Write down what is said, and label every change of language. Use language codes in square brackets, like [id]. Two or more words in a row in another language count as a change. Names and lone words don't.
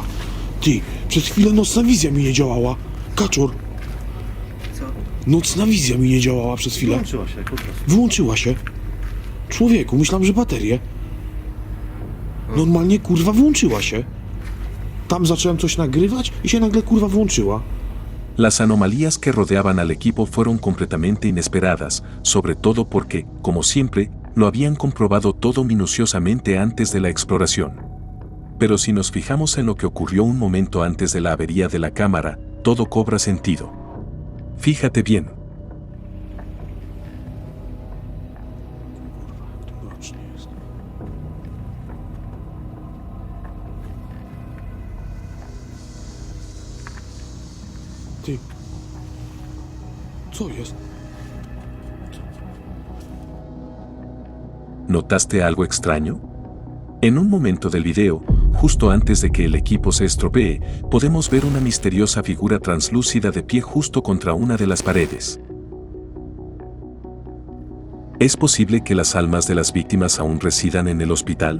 [pl] Ty, przez chwilę nocna wizja mi nie działała. Kaczor. Co? Nocna wizja mi nie działała przez chwilę. Włączyła się po prostu. Wyłączyła się. Człowieku, myślałem, że baterię. Normalnie kurwa włączyła się. Tam zacząłem coś nagrywać i się nagle kurwa włączyła. [es] Las anomalías que rodeaban al equipo fueron completamente inesperadas, sobre todo porque, como siempre, lo habían comprobado todo minuciosamente antes de la exploración. Pero si nos fijamos en lo que ocurrió un momento antes de la avería de la cámara, todo cobra sentido. Fíjate bien. [pl] Ty. Co jest? [es] ¿Notaste algo extraño? En un momento del video, justo antes de que el equipo se estropee, podemos ver una misteriosa figura translúcida de pie justo contra una de las paredes. ¿Es posible que las almas de las víctimas aún residan en el hospital?